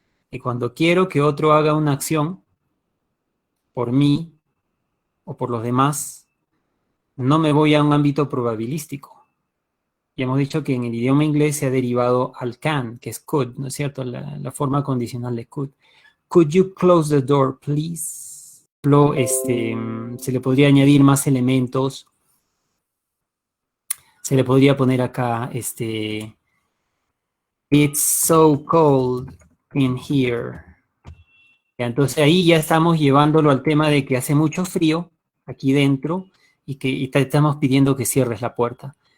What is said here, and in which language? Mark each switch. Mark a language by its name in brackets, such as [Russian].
[Spanish] Y cuando quiero que otro haga una acción por mí o por los demás, no me voy a un ámbito probabilístico. Ya hemos dicho que en el idioma inglés se ha derivado al can, que es could, ¿no es cierto? La forma condicional de could. [English] Could you close the door, please? [Spanish] Se le podría añadir más elementos. Se le podría poner acá, [English] it's so cold in here. [Spanish] Ya, entonces ahí ya estamos llevándolo al tema de que hace mucho frío aquí dentro y que te estamos pidiendo que cierres la puerta.